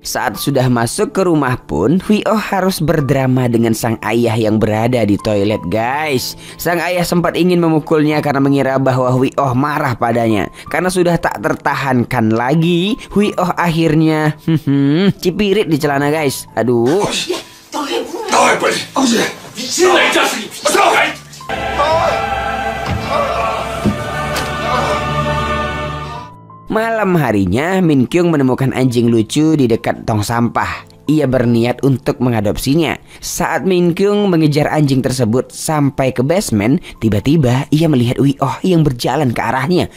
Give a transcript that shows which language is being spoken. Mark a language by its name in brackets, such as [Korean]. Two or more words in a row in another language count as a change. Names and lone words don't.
[Indonesian] Saat sudah masuk ke rumah pun, Hui Oh harus berdrama dengan sang ayah yang berada di toilet, guys. Sang ayah sempat ingin memukulnya karena mengira bahwa Hui Oh marah padanya. Karena sudah tak tertahankan lagi, Hui Oh akhirnya cipirit di celana, guys. Aduh. [Korean] 나와 빨리. 아버지. 미친놈 이 자식이 미친놈. [Indonesian] Malam harinya, Min Kyung menemukan anjing lucu di dekat tong sampah. Ia berniat untuk mengadopsinya. Saat Min Kyung mengejar anjing tersebut sampai ke basement, tiba-tiba ia melihat Hui Oh yang berjalan ke arahnya.